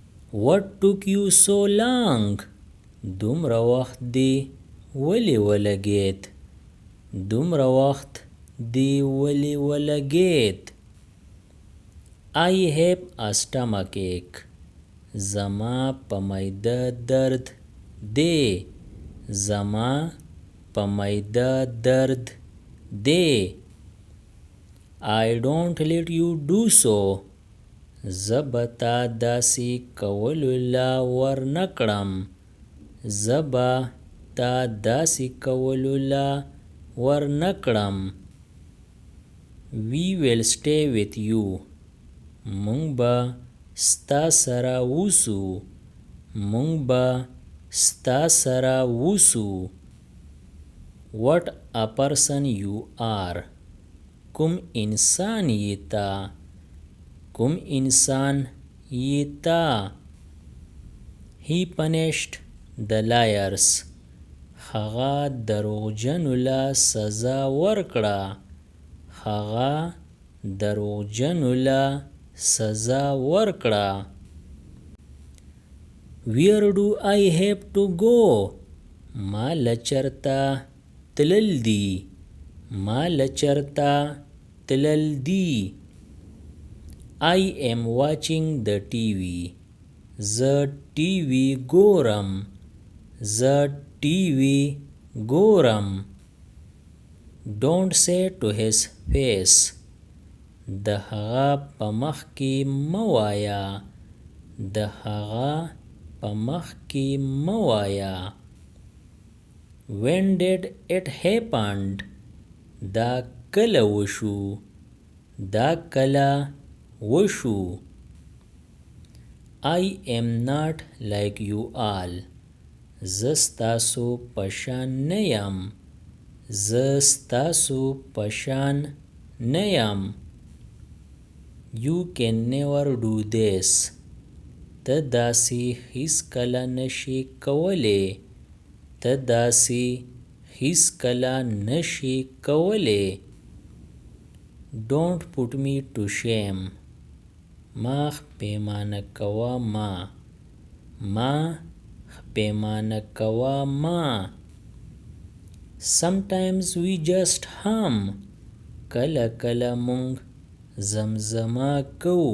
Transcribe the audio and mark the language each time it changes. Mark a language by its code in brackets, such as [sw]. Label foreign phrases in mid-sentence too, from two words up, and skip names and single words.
[en] What took you so long? [ps] دومره وخت دی ولې ولګېد؟ دومره وخت دی ولې ولګېد؟ [en] I have a stomachache. [ps] زما په معده درد دی. زما په معده درد دی. [en] I don't let you do so. [ps] زه به تا داسې کولو لا ورنکړم. زه به تا داسې کولو لا ورنکړم. [en] We will stay with you. [ps] مونږ به ستا سره اوسو. مونږ به ستا سره اوسو. [en] What a person you are. [ps] کوم انسان یې تا؟ کوم انسان یې تا؟ [en] He punished the liars. [ps] هغه دروغجنو له سزا ورکړه. هغه دروغجنو له سزا ورکړه. [en] Where do I have to go? [ps] ما له چرته تلل دي. ما له چرته تلل دي. [en] I am watching the TV. [ps] زه ټي وي ګورم. زه ټي وي ګورم. [en] Don't say to his face. [ps] د هغه په مخ کې مه وایه. د هغه په مخ کې مه وایه. [en] When did it happened? [ps] دا کله وشو؟ دا کله وشو؟ [en] I am not like you all. [ps] زه ستاسو په شان نه یم. زه ستاسو په شان نه یم. [en] You can never do this. [ps] ته داسې هیڅکله نشي کولی. ته داسې هیڅکله نشي کولی. [en] Don't put me to shame. [ps] ما پیمانه کوه ما. ما پیمانه کوه ما. [en] Sometimes we just hum. [ps] کله کله مونږ زمزمه کوو.